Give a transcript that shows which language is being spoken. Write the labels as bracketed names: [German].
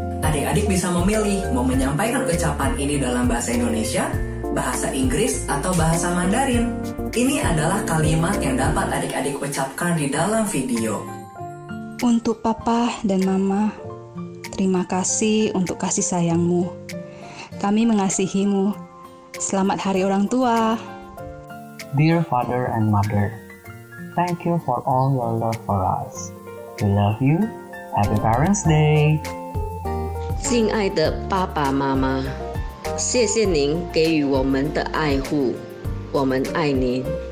[Indonesian] Adik-adik bisa memilih mau menyampaikan ucapan ini dalam bahasa Indonesia, bahasa Inggris, atau bahasa Mandarin. Ini adalah kalimat yang dapat adik-adik ucapkan di dalam video. Untuk Papa dan Mama, terima kasih untuk kasih sayangmu. Kami mengasihimu. Selamat Hari Orang Tua. [English] Dear Father and Mother, thank you for all your love for us. We love you. Happy Parents Day. [Chinese] 敬爱的爸爸妈妈，谢谢您给予我们的爱护，我们爱您。